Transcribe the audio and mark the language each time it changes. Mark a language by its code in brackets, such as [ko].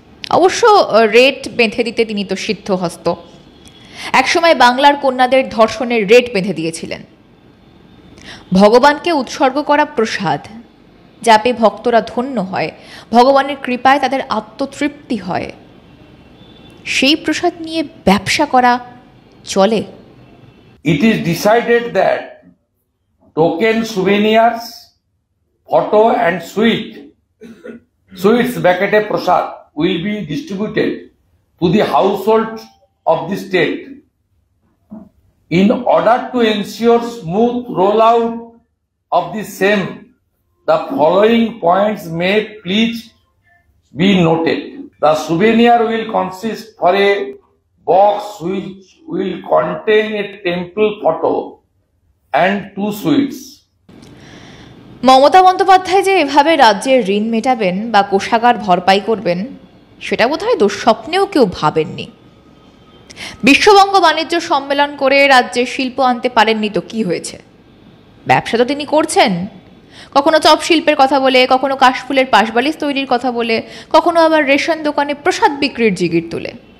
[bn] অবশ্য রেট বেঁধে দিতে তিনি তো সিদ্ধহস্ত। একসময় বাংলার কন্যাদের ধর্ষণের রেট বেঁধে দিয়েছিলেন। ভগবানকে উৎসর্গ করা প্রসাদ যা পেয়ে ভক্তরা ধন্য হয়, ভগবানের কৃপায় তাদের আত্মতৃপ্তি হয়, সেই প্রসাদ নিয়ে ব্যবসা করা চলে? [en] It is decided that token souvenirs, photo and sweets bracket prasad will be distributed to the household of the state. In order to ensure smooth rollout of the same, the following points may please be noted. The souvenir will consist for a box which will contain a temple photo and 2 sweets. [bn] Mamata Bandyopadhyay যে এভাবে রাজ্যের ঋণ মেটাবেন বা কোষাগার ভরপাই করবেন সেটা বোধহয় দুঃস্বপ্নেও কেউ ভাবেননি। বিশ্ববঙ্গ বাণিজ্য সম্মেলন করে রাজ্যে শিল্প আনতে পারেননি তো কি হয়েছে? ব্যবসা তো তিনি করছেন, কখনো চপ শিল্পের কথা বলে, কখনো কাশফুলের পাশবালিশ তৈরির কথা বলে, কখনো আবার রেশন দোকানে প্রসাদ বিক্রির জিগির তুলে।